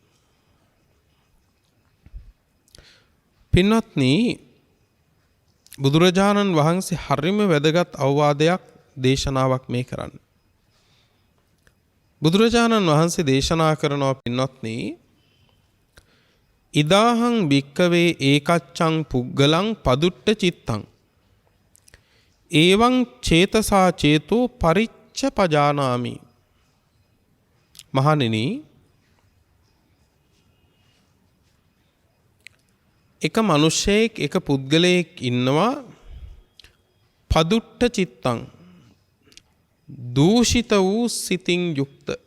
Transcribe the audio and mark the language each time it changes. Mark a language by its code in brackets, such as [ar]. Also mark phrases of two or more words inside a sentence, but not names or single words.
[si] පින්වත්නි, බුදුරජාණන් වහන්සේ හරිම වැදගත් අවවාදයක් දේශනාවක් මේ කරන්නේ. බුදුරජාණන් වහන්සේ දේශනා කරනවා පින්වත්නි, [pi] ඉදාහං භික්කවේ ඒකච්ඡං පුග්ගලං පදුට්ඨ චිත්තං එවං චේතසා චේතෝ පරිච්ඡ පජානාමි. [si] මහණෙනි, එක මිනිසෙක්, එක පුද්ගලයෙක් ඉන්නවා [pi] පදුට්ඨ චිත්තං, [si] දූෂිත වූ සිතින් යුක්ත.